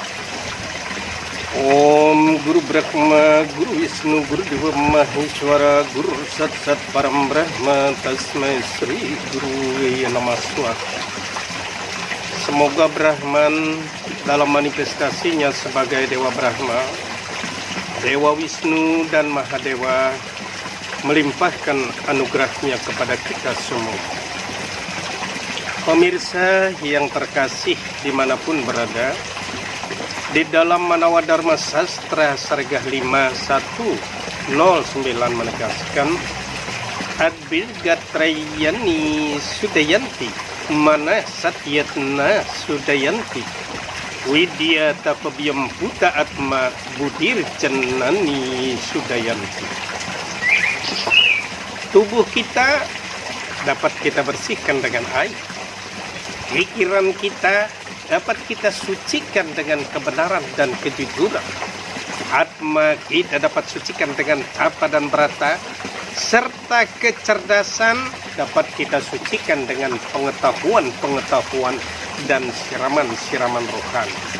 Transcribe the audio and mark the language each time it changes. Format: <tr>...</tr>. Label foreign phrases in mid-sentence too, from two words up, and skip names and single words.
<sa>Om Guru Brahma, Guru Wisnu, Guru Dewa Maheshwara, Guru Sat Sat Param Brahma, Tasmai Sri Guru Namah Swaha.</sa> <id>Semoga Brahman dalam manifestasinya sebagai Dewa Brahma, Dewa Wisnu dan Mahadewa melimpahkan anugerahnya kepada kita semua. Pemirsa yang terkasih dimanapun berada, di dalam Manawa Dharma Sastra Sargah 5109 menegaskan</id> <sa>Adbil Gatrayani Sudayanti Mana Satyatna Sudayanti Widya Tapabiyam Buta Atma Budir Cenani Sudayanti.</sa> <id>Tubuh kita dapat kita bersihkan dengan air. Pikiran kita dapat kita sucikan dengan kebenaran dan kejujuran. Atma kita dapat sucikan dengan tapa dan brata, serta kecerdasan dapat kita sucikan dengan pengetahuan-pengetahuan dan siraman-siraman rohani.</id>